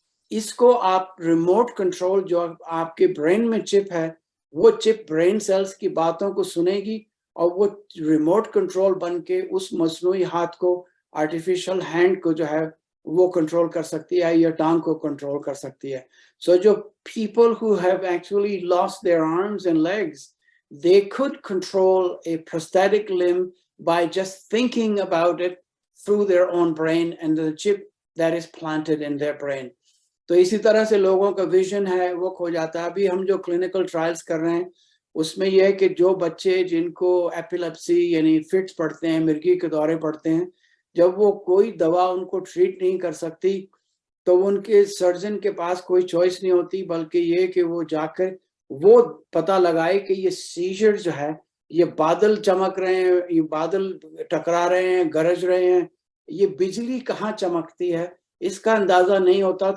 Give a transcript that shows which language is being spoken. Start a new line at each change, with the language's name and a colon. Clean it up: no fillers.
Urdu: اس کو آپ remote control جو آپ کے برین میں چپ ہے, وہ چپ برین سیلز کی باتوں کو سنے گی اور وہ ریموٹ کنٹرول بن کے اس مصنوعی ہاتھ کو, آرٹیفیشل ہینڈ کو جو ہے وہ کنٹرول کر سکتی ہے یا ٹانگ کو کنٹرول کر سکتی ہے. سو جو
English: people who have actually lost their arms and legs, they could control a prosthetic limb by just thinking about it through their own brain and the chip that is planted in their brain.
Urdu: تو اسی طرح سے لوگوں کا vision ہے وہ کھو جاتا ہے. ابھی ہم جو کلینکل ٹرائلز کر رہے ہیں اس میں یہ ہے کہ جو بچے جن کو ایپیلیپسی یعنی فٹس پڑتے ہیں, مرگی کے دورے پڑتے ہیں, جب وہ کوئی دوا ان کو ٹریٹ نہیں کر سکتی تو ان کے سرجن کے پاس کوئی چوائس نہیں ہوتی بلکہ یہ کہ وہ جا کر وہ پتہ لگائے کہ یہ سیجر جو ہے, یہ بادل چمک رہے ہیں, یہ بادل ٹکرا رہے ہیں, گرج رہے ہیں, یہ بجلی کہاں چمکتی ہے, اس کا اندازہ نہیں ہوتا.